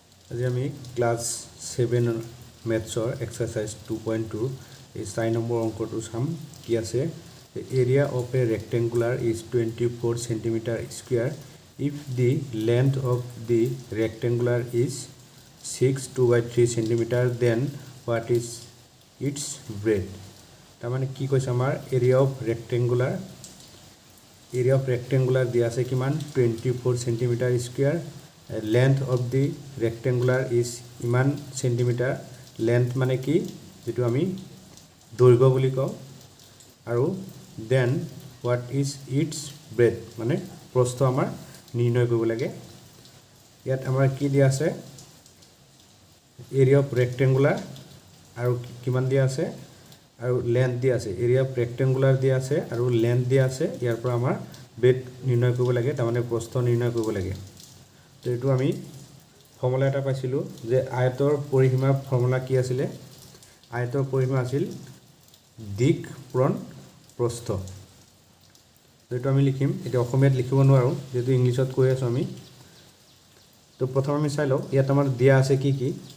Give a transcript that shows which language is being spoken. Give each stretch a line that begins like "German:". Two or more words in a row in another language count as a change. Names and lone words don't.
Assamese: আজি আমি ক্লাস 7 ম্যাথছৰ এক্সাৰসাইজ 2.2 এই 4 নম্বৰ অংকটো চাম কি আছে
English: area of a rectangular is 24 centimeter square if the length of the rectangular is 6 2/3 centimeter then what is its breadth
Assamese: তাৰমানে কি কৈছে আমাৰ এৰিয়া
English: of rectangular
Assamese: দিয়া আছে কিমান 24
English: centimeter square length of the rectangular is
Assamese: ইমান সেন্টিমিটাৰ length মানে কি যেটো আমি দৈৰ্ঘ্য বুলি কওঁ আৰু
English: then what is its
Assamese: breadth মানে প্ৰস্থ আমাৰ নিৰ্ণয় কৰিব লাগে ইয়াত আমাৰ কি দিয়া আছে
English: area of rectangular
Assamese: আৰু কিমান দিয়া আছে আৰু লেন্থ দিয়া আছে
English: area of rectangular
Assamese: দিয়া আছে আৰু লেন্থ দিয়া আছে ইয়াৰ পৰা আমাৰ ব্ৰেডথ নিৰ্ণয় কৰিব লাগে তাৰ মানে প্ৰস্থ নিৰ্ণয় কৰিব লাগে তো এটো আমি ফৰ্মুলা এটা পাইছিলো যে আয়তৰ পৰিসীমা ফৰ্মুলা কি আছিল আয়তৰ পৰিসীমা আছিল দিক পূৰণ প্ৰস্থ তো এটো আমি লিখিম এটা অসমীয়াত লিখিব নোৱাৰো যেটো ইংলিশত কৈ আছো আমি তো প্ৰথম আমি চাই লও ইয়াত আমাৰ দিয়া আছে কি কি